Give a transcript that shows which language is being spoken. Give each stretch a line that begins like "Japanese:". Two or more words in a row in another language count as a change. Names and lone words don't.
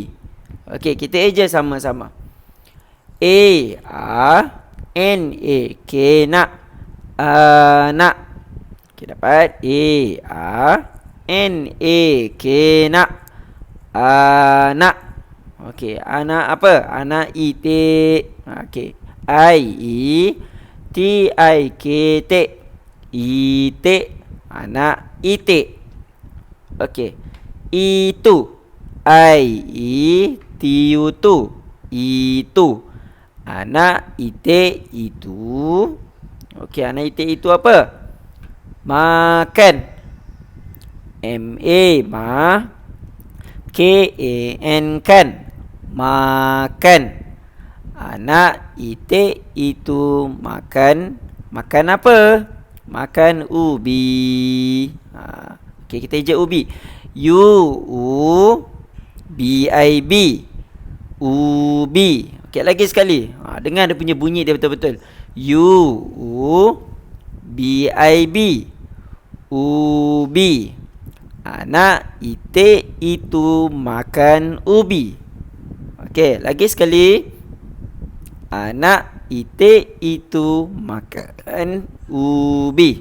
Malay: Okey, kita eja sama-sama. A-R-N-A-K, nak. Anak. Okey, dapat. A-R-N-A-K, nak. Anak. Okey, anak apa? Anak itik. Okey. I-E-T-I-K, tik. Itik. Anak itik. Okey. Itu. I-E-T-U-Tu. Itu. Anak itik itu. Okey, anak itik itu apa? Makan. M-A, K-A-N, kan. Makan. Anak itik itu makan. Makan apa? Makan ubi. Okey, kita ejak ubi. U-U-B-I-B. Ubi. Okey, lagi sekali. Dengar dia punya bunyi dia betul-betul. U-U-B-I-B. Ubi. Anak itik itu makan ubi. Okey, lagi sekali. Anak itik itu makan ubi.